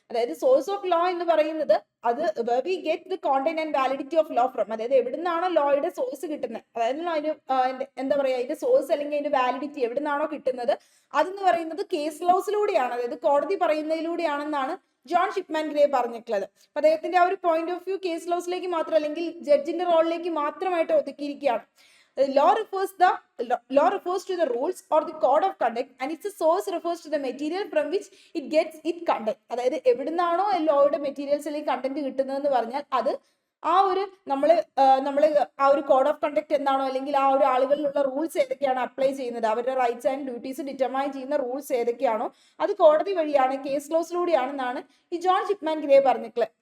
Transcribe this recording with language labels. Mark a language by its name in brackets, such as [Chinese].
[Malayalam] അതായത് source of law എന്ന് പറയുന്നത് അത് [English] we get the content and validity of law from, [Malayalam] അതായത് എവിടുന്നാണോ ലോയുടെ സോഴ്സ് കിട്ടുന്നത്, അതായത് അതിന് എന്താ പറയുക, അതിന്റെ സോഴ്സ് അല്ലെങ്കിൽ അതിന്റെ വാലിഡിറ്റി എവിടുന്നാണോ കിട്ടുന്നത് അതെന്ന് പറയുന്നത് കേസ് ലോസിലൂടെയാണ്, അതായത് കോടതി പറയുന്നതിലൂടെയാണെന്നാണ് ജോൺ ചിപ്മാൻ ഗ്രേ പറഞ്ഞിട്ടുള്ളത്. അപ്പൊ അദ്ദേഹത്തിന്റെ ആ ഒരു പോയിന്റ് ഓഫ് വ്യൂ കേസ് ലോസിലേക്ക് മാത്രം, അല്ലെങ്കിൽ ജഡ്ജിന്റെ റോളിലേക്ക് മാത്രമായിട്ട് ഒതുക്കിയിരിക്കുകയാണ്. [English] Law refers to the rules or the code of conduct, and its source refers to the material from which it gets its content. [Malayalam] അതായത് എവിടുന്നാണോ ലോയുടെ മെറ്റീരിയൽസ് അല്ലെങ്കിൽ കണ്ടന്റ് കിട്ടുന്നതെന്ന് പറഞ്ഞാൽ അത് ആ ഒരു നമ്മള് ആ ഒരു കോഡ് ഓഫ് കണ്ടക്ട് എന്താണോ, അല്ലെങ്കിൽ ആ ഒരു ആളുകളിലുള്ള റൂൾസ് ഏതൊക്കെയാണ് അപ്ലൈ ചെയ്യുന്നത്, അവരുടെ റൈറ്റ്സ് ആൻഡ് ഡ്യൂട്ടീസ് ഡിറ്റർമൈൻ ചെയ്യുന്ന റൂൾസ് ഏതൊക്കെയാണോ അത് കോടതി വഴിയാണ്, കേസ് ലോസിലൂടെയാണെന്നാണ് ഈ ജോൺ ചിപ്മാൻ ഗ്രേ പറഞ്ഞിട്ടുള്ളത്.